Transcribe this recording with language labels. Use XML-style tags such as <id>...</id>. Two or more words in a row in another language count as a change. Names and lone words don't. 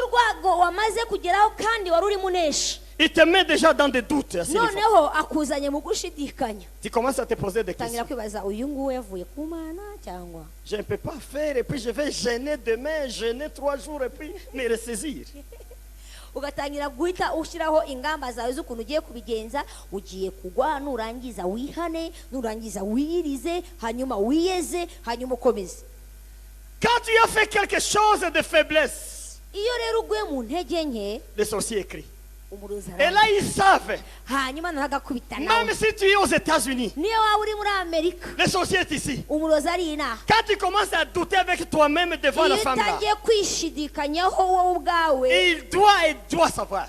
<fr>Il te met déjà dans des doutes. Tu commences à te poser des questions. Je ne peux pas faire et puis je vais gêner demain, gêner 3 jours et puis me ressaisir.</fr> <rw>ugatangira guhita ushyiraho ingamba zawe z'ukuntu ugiye kubigenza. Ugiye kugwa, nurangiza wihane, nurangiza wiyirize, hanyuma wiyeze, hanyuma ukomeze.</rw> <fr>Quand tu as fait quelque chose de faiblesse,</fr> <rw>iyo rero uguye mu ntege nke,</rw> <fr>les sorciers écrient. Et là, ils savent. Même si tu es aux États-Unis, les sorciers sont ici. Quand tu commences à douter avec toi-même devant la femme là, il doit savoir.</fr>